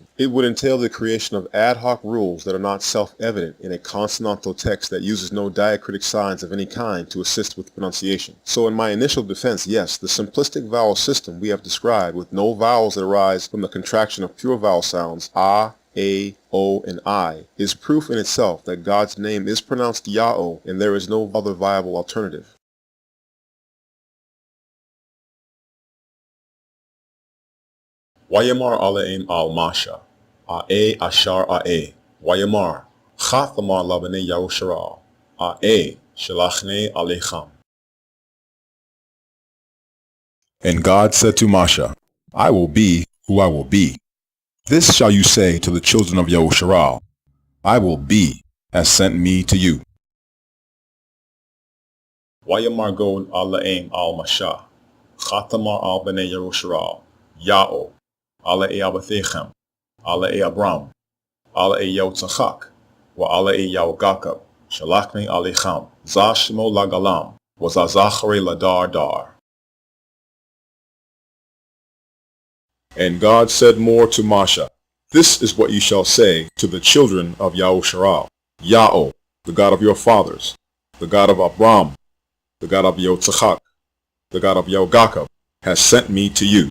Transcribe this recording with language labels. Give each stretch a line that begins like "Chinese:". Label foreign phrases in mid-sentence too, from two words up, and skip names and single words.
English: It would entail the creation of ad hoc rules that are not self-evident in a consonantal text that uses no diacritic signs of any kind to assist with pronunciation. So in my initial defense, yes, the simplistic vowel system we have described with no vowels that arise from the contraction of pure vowel sounds, ah, a, o, and I, is proof in itself that God's name is pronounced Yah-O and there is no other viable alternative.
Hebrew: ויאמר אלהים אל־משה אהיה אשר אהיה ויאמר כה תאמר לבני ישראל אהיה שלחני אליכם.
English: And God said to Masha, I will be who I will be. This shall you say to the children of Yahusharah, I will be has sent me to you.
Hebrew: ויאמר God אלהים אל־משה כה תאמר אל־בני ישראל, יהו אלהי אבתיכם אלהי אברהם אלהי יצחק ואלהי יעקב שלחני אליכם זה שמי לעלם וזה זכרי לדר דר.
English: And God said more to Masha, This is what you shall say to the children of Yahusharah, Yah-O, the God of your fathers, the God of Abram, the God of Yotzachak, the God of Yaugakab, has sent me to you.